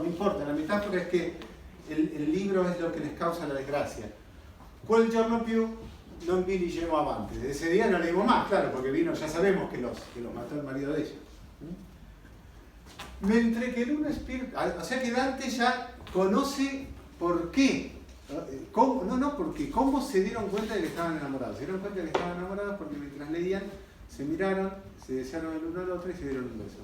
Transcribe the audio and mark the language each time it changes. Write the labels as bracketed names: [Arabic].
[Spanish] No importa, la metáfora es que el libro es lo que les causa la desgracia. [Italian] Quel giorno più non vi leggemmo avanti. [Spanish] De ese día no leímos más, claro, porque vino, ya sabemos que los mató el marido de ella. Mentre que el uno espíritu, o sea que Dante ya conoce por qué. Porque cómo se dieron cuenta de que estaban enamorados. Se dieron cuenta de que estaban enamorados porque mientras leían, se miraron, se desearon el uno al otro y se dieron un beso.